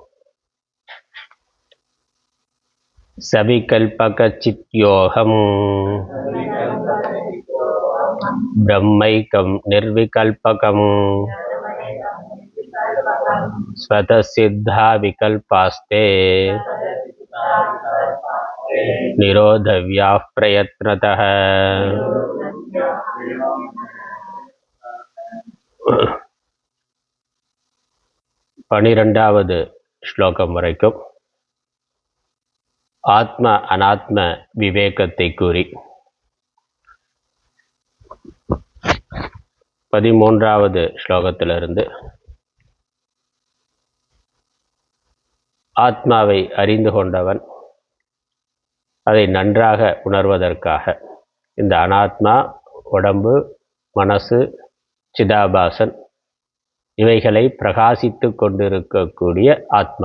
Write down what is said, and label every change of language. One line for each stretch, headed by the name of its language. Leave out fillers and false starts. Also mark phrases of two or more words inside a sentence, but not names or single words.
Sanskrit: सविकल्पक चित्योऽहम् ब्रह्मैकं निर्विकल्पकम् स्वतः सिद्धा विकल्पास्ते निरोधव्याः प्रयत्नतः।
Tamil: 12வது ஸ்லோகம் வரைக்கும் ஆத்ம அனாத்ம விவேகத்தை கூறி 13வது ஸ்லோகத்திலிருந்து ஆத்மாவை அறிந்து கொண்டவன் அதை நன்றாக உணர்வதற்காக இந்த அனாத்மா உடம்பு மனசு சிதாபாசன் இவைகளை பிரகாசித்து கொண்டிருக்கக்கூடிய ஆத்மா.